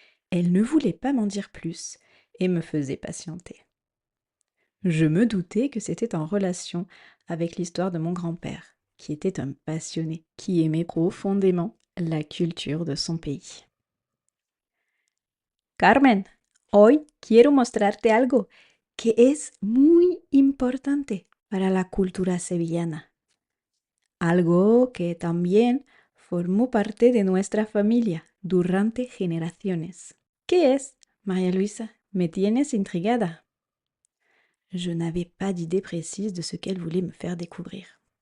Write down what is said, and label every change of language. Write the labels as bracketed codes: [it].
[fr] Elle ne voulait pas m'en dire plus et me faisait patienter. Je me doutais que c'était en relation avec l'histoire de mon grand-père, qui était un passionné, qui aimait profondément la culture de son pays. [es] Carmen, hoy quiero mostrarte algo que es muy importante para la cultura sevillana. Algo que también formó parte de nuestra familia durante generaciones. ¿Qué es, María Luisa? Me tienes intrigada. [fr] Je n'avais pas d'idée précise de ce qu'elle voulait me faire découvrir.